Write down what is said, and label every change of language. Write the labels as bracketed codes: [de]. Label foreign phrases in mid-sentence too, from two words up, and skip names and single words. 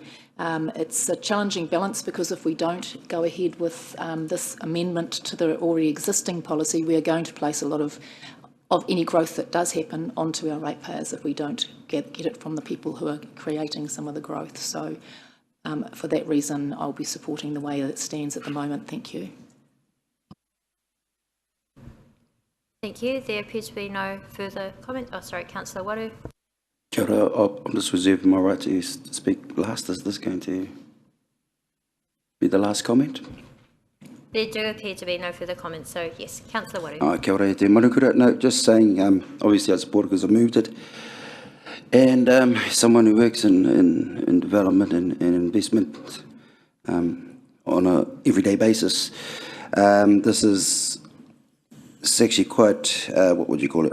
[en] It's a challenging balance because if we don't go ahead with this amendment to the already existing policy, we are going to place a lot of any growth that does happen onto our ratepayers if we don't get it from the people who are creating some of the growth. So for that reason, I'll be supporting the way that it stands at the moment. Thank you. Thank you. There appears to be no further comment. Oh, sorry, Councillor Waru. [mi] Kia ora, [en] I'm just reserving my right to speak last. Is this going to be the last comment? There do appear to be no further comments, so yes, Councillor Waru. [mi] Oh, kia ora, te manukura. [en] No, just saying, obviously I support it because I moved it. And someone who works in development and investment on a everyday basis, this is it's actually quite, what would you call it?